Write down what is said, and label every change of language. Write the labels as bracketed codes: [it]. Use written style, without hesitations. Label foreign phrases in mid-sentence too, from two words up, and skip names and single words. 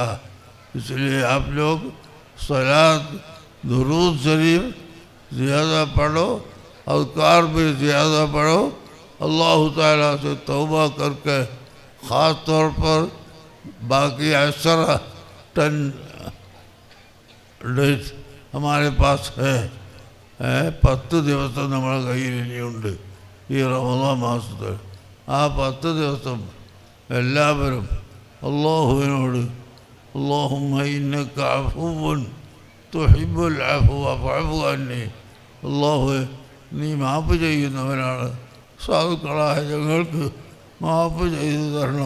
[hi] इसलिए आप लोग सलात दुरूद शरीफ ज़्यादा पढ़ो, अज़कार भी ज़्यादा पढ़ो. अल्लाह ताला से तौबा करके ख़ास तौर पर बाकी 10 डेज हमारे पास है. [ml] 10 ദിവസം നമ്മുടെ കയ്യിൽ ഇനിയുണ്ട് ഈ റമദാൻ മാസത്തിൽ. ആ 10 ദിവസം എല്ലാവരും അല്ലാഹുവിനോട് [ar] اللهم إنك عفو تحب العفو فاعف عني, [ml] അല്ലാഹുവേ നീ മാപ്പ് ചെയ്യുന്നവനാണ്, സാധുക്കളായ ഞങ്ങൾക്ക് മാപ്പ് ചെയ്തു തരണോ.